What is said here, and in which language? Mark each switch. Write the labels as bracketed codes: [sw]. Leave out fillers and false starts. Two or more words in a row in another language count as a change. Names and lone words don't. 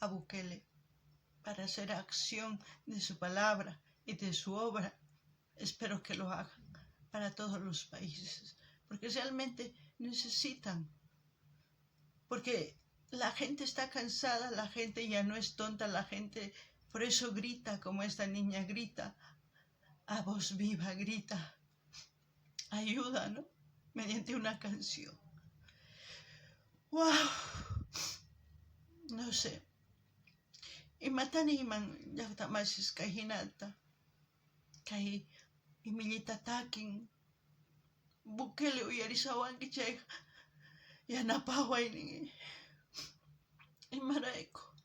[es] Bukele para hacer acción de su palabra y de su obra, espero que lo hagan para todos los países, porque realmente necesitan, porque la gente está cansada, la gente ya no es tonta, la gente por eso grita como esta niña grita, a voz viva grita, ayuda, ¿no?, mediante una canción. ¡Wow! No sé. [qu] Imataniman llaqtamasis kay hinata, kay imillita takin, Bukele uyarisawanki chay yanapawaynin imarayku.